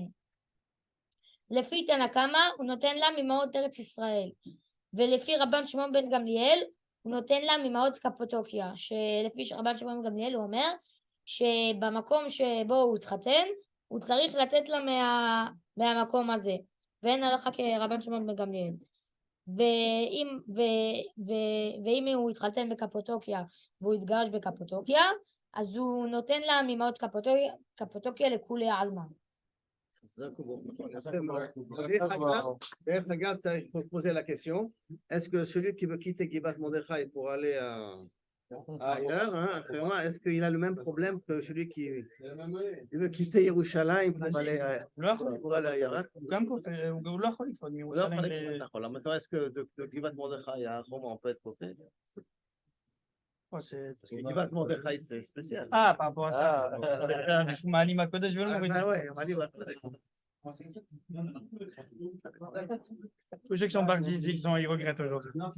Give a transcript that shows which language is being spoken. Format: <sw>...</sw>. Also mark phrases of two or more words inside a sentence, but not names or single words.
<he>לפי תנא קמא הוא נותן לה ממעות ארץ ישראל, ולפי רבן שמעון בן גמליאל הוא נותן לה ממעות קפודוקיה, שלפי רבן שמעון בן גמליאל הוא אומר שבמקום שבו הוא התחתן הוא צריך לתת לה מהמקום הזה, ואין הלכה כרבן שמעון בן גמליאל. ואם הוא התחתן בקפודוקיה והוא התגרש בקפודוקיה, אז הוא נותן לה ממעות קפודוקיה לכולי עלמא. דרך אגב, צריך</he> <fr>poser la question, est-ce que celui qui veut quitter Givat Mordechai pour aller ailleurs, est-ce qu'il a le même problème que celui qui veut quitter Yerushalayim pour aller ailleurs?</fr> <he>הוא לא יכול לפעול מירושלים.</he> <fr>Maintenant, est-ce que de Givat Mordechai à Roma on peut être prophète? Givat Mordechai c'est spécial. par rapport à ça. Je m'aligne à côté, je vais le mourir. Tous ceux qui sont partis ici, ils regrettent aujourd'hui.</fr>